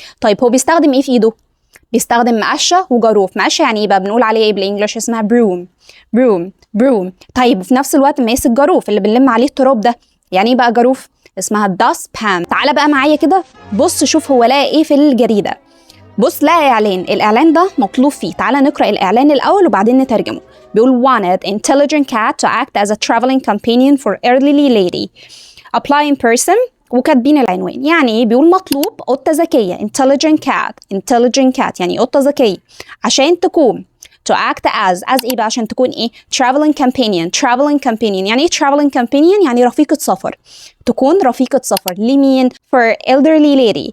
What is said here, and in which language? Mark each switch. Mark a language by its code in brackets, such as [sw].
[ar] طيب هو بيستخدم إيه في إيده؟ بيستخدم مقشة وجاروف. مقشة يعني ايه بقى؟ بنقول عليه ايه بالانجلش؟ اسمها broom. طيب في نفس الوقت ماسك جاروف اللي بنلم عليه التراب ده. يعني ايه بقى جاروف؟ اسمها dustpan. تعالى بقى معايا كده، بص شوف هو لقى ايه في الجريدة. بص لقى اعلان. الاعلان ده مطلوب فيه. تعالى نقرأ الاعلان الاول وبعدين نترجمه. [en] بيقول wanted intelligent cat to act as a traveling companion for elderly lady. apply in person. [ar] وكاتبين العنوان. يعني ايه؟ بيقول مطلوب قطة ذكية. [en] intelligent cat [ar] يعني قطة ذكية عشان تكون [en] to act as [ar] ايه بقى؟ عشان تكون ايه؟ [en] traveling companion. [ar] يعني ايه [en] traveling companion؟ [ar] يعني رفيقة سفر. تكون رفيقة سفر لمين؟ [en] for elderly lady.